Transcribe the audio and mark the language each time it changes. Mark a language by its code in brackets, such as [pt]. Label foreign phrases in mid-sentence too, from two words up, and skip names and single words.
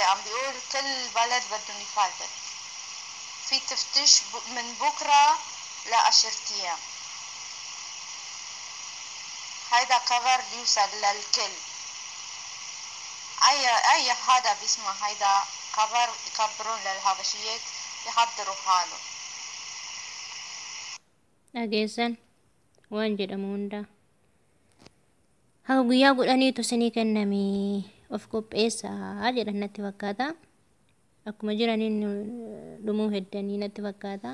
[ar] عم بيقول كل بلد بدهم يفلت في تفتيش من بكرة ل10 أيام. هيدا خبر يوصل للكل، أي حدا بيسمع هيدا خبر يكبرون للحبشيات يحضروا حالهم. [om] dhageessan waan jedhamu hunda haa guyyaa godhaniitu isinii kenname of qopheessaa jedhan natti fakkaata. Akkuma jiraniin dhumuu heddanii natti fakkaata.